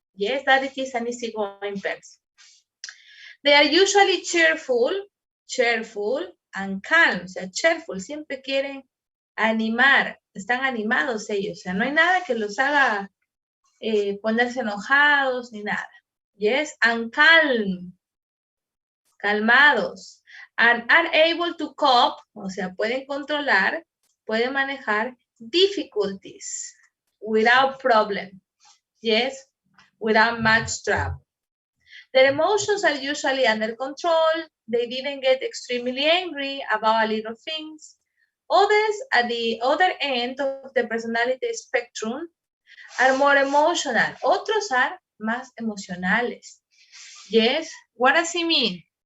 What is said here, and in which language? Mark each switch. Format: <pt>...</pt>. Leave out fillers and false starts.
<en>Yes, that is an easygoing person. They are usually cheerful and calm.</en> <es>O sea, cheerful, siempre quieren animar, están animados ellos. O sea, no hay nada que los haga ponerse enojados ni nada.</es> <en>Yes, and calm,</en> <es>calmados.</es> <en>And are able to cope,</en> <es>o sea, pueden controlar, pueden manejar</es> <en>difficulties without problem. Yes, without much trouble. Their emotions are usually under control. They didn't get extremely angry about little things. Others at the other end of the personality spectrum are more emotional. Otros are</en> <es>más emocionales.</es> <en>Yes, what does it mean?</en>